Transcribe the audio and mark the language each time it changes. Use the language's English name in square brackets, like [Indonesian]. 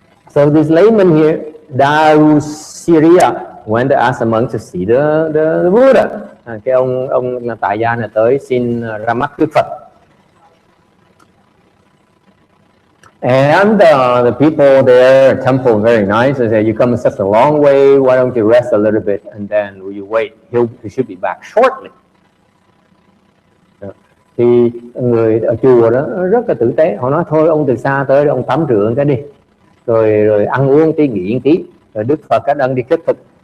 [English] So this layman here, Darusiriya, went to ask the monks to see the Buddha. [Vietnamese] Cái ông tại gia này tới xin ra mắt Đức Phật. [English] And the people there at temple very nice. They say, you come such a long way, why don't you rest a little bit and then will you wait? He should be back shortly. [Vietnamese] Thì người ở chùa đó rất là tử tế. Họ nói thôi ông từ xa tới ông tắm rửa cái đi. Rồi ăn uống tí, nghỉ một tí. Rồi Đức Phật các đang đi khất thực.